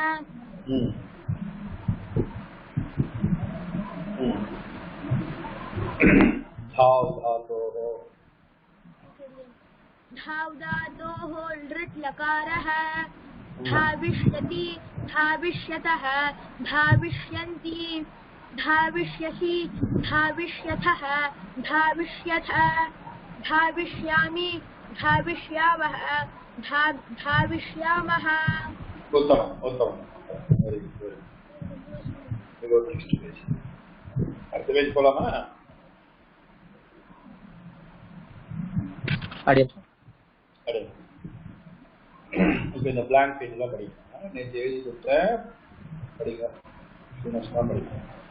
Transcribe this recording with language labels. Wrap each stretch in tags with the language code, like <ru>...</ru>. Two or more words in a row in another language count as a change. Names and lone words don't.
<sa>धावधातोः लृट् लकारः धाविष्यति धाविष्यतः धाविष्यन्ति धाविष्यसि धाविष्यथः धाविष्यथ धाविष्यामि धाविष्यावः धाविष्यामः।</sa> <ta>उत्तम அடுத்த பேஜ் போலாமா? இப்போ இந்த</ta> <en>blank page</en> <ta>எல்லாம் படிக்கணும். நேற்று எழுதி கொடுத்த படிக்க படிக்கணும்.</ta>